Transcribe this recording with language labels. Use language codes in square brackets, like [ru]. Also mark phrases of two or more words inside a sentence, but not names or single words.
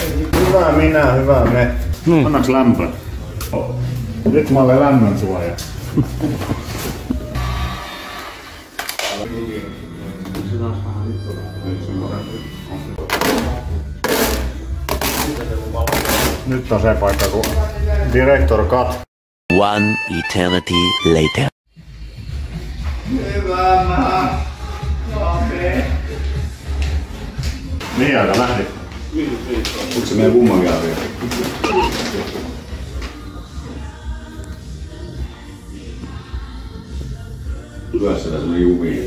[fi] Hyvä minä, hyvä me. Annaks lämpö? Nyt mä olen lämmön suoja. Nyt on se paikka, kun [en] Director Cut. One eternity later. [fi] Hyvä mä. Mihin aika lähti? Onko se meidän kummankin arvio? Lyö sitä semmonen jumiin.